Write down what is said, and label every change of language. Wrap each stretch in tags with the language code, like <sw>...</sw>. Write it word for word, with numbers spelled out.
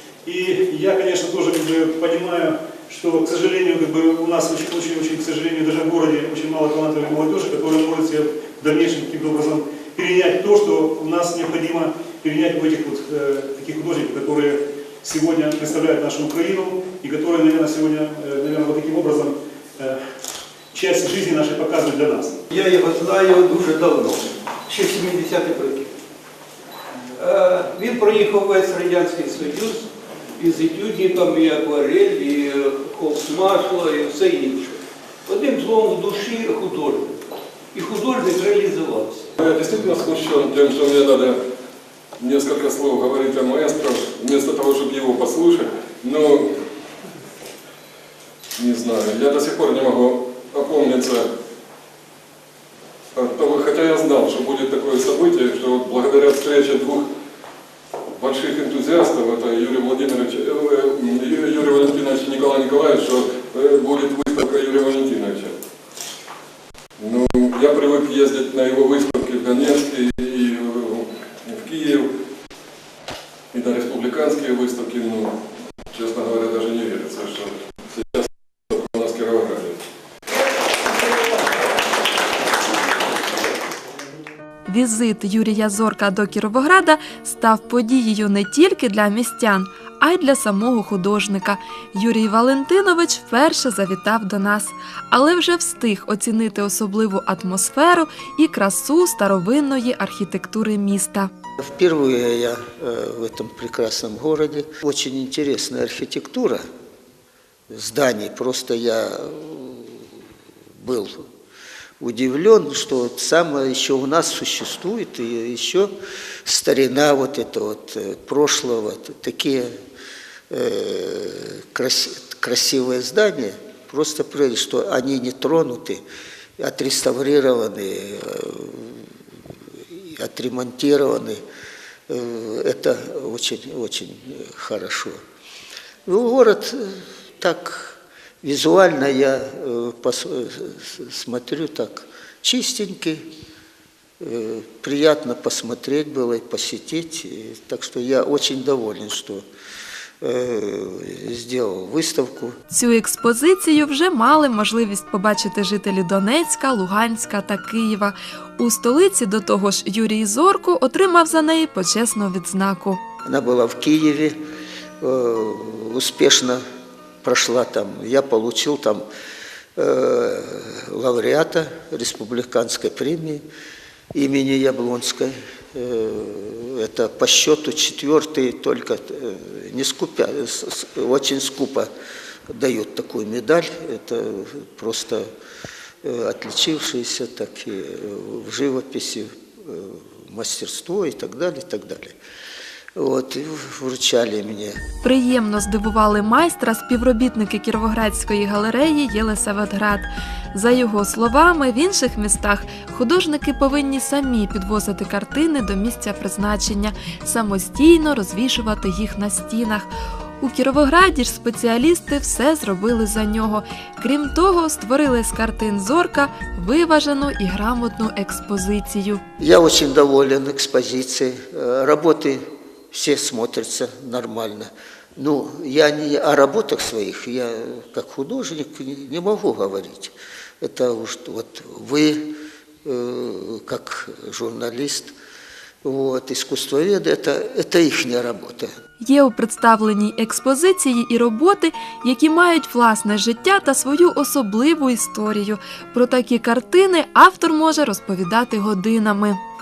<ru>И я, конечно, тоже как бы понимаю, что, к сожалению, как бы у нас очень-очень, к сожалению, даже в городе очень мало талантливой молодежи, которая может себе в дальнейшем каким-то образом перенять то, что у нас необходимо перенять у этих вот э, таких художников, которые сегодня представляют нашу Украину и которые, наверное, сегодня, э, наверное, вот таким образом э, часть жизни нашей показывают для нас.</ru> <uk>Я его знаю дуже давно, ще в сімдесятих років. Е, він проїхав весь Радянський Союз, із етюдником, і акварель, і холст-масло, і все інше. Одним словом, в душі художник.</uk> <ru>И художник реализовался. Я действительно смущен тем, что мне надо несколько слов говорить о маэстро, вместо того, чтобы его послушать. Но, не знаю, я до сих пор не могу опомниться от того, хотя я знал, что будет такое событие, что благодаря встрече двух больших энтузиастов, это Юрий Владимирович, Юрий Валентинович и Николай Николаевич, что будет выставка Юрия Валентиновича. Ну, я привык ездить на его выставки в Донецке и в Киев, и на республиканские выставки, но, честно говоря, даже не верится, что сейчас у нас в Кировограде.</ru> <uk>Візит Юрія Зорка до Кіровограда став подією не тільки для містян, а й для самого художника. Юрій Валентинович вперше завітав до нас, але вже встиг оцінити особливу атмосферу і красу старовинної архітектури міста.</uk> <ru>Впервые я в этом прекрасном городе. Очень интересная архитектура зданий. Просто я был удивлен, что вот самое еще у нас существует, и еще старина вот это вот прошлого, такие э, крас, красивые здания, просто прелесть, что они не тронуты, отреставрированы, э, отремонтированы, э, это очень-очень хорошо. Ну, город так... Визуально я э, пос, э, смотрю так чистенький, э, приятно посмотреть было и посетить. И, так что я очень доволен, что э, сделал выставку.</ru> <uk>Цю експозицію вже мали можливість побачити жителі Донецька, Луганська та Києва. У столиці до того ж Юрій Зорко отримав за неї почесну відзнаку. Вона була в Києві,</uk> <ru>э, успішно прошла там, я получил там э, лауреата республиканской премии имени Яблонской. Э, это по счету четвертый, только э, не скупя, с, очень скупо дают такую медаль. Это просто э, отличившиеся так и в живописи, э, мастерство и так далее, и так далее.</ru> <uk>От, і вручали мені. Приємно здивували майстра співробітники Кіровоградської галереї «Єлисаветград». За його словами, в інших містах художники повинні самі підвозити картини до місця призначення, самостійно розвішувати їх на стінах. У Кіровограді ж спеціалісти все зробили за нього. Крім того, створили з картин Зорка виважену і грамотну експозицію. Я дуже доволен експозицією. Роботи все</uk> <ru>смотрятся нормально. Ну, я не о работах своих, я как художник не могу говорить. Это уж вот вы, э, как журналист, вот, искусствоведы, это, это их не работа.</ru> <uk>Є у представленій експозиції і роботи, які мають власне життя та свою особливу історію. Про такі картини автор може розповідати годинами.</uk>